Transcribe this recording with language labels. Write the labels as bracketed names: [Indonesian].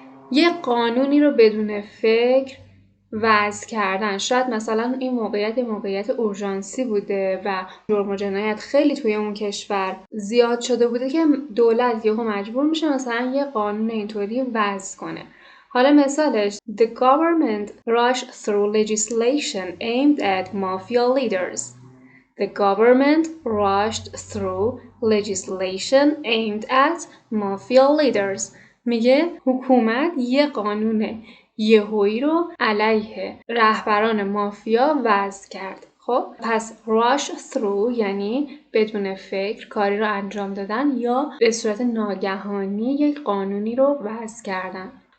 [Persian] یه قانونی رو بدون فکر وضع کردن. شاید مثلا این موقعیت اورژانسی بوده و جرم و جنایت خیلی توی اون کشور زیاد شده بوده که دولت یهو مجبور میشه مثلا یه قانون اینطوری وضع کنه. حالا مثالش [English] The government rushed through legislation aimed at mafia leaders. The government rushed through legislation aimed at mafia leaders. [Persian] میگه حکومت یه قانون یهویی رو علیه رهبران مافیا وضع کرد. خب پس rush through یعنی بدون فکر کاری رو انجام دادن یا به صورت ناگهانی یک قانونی رو وضع کردن.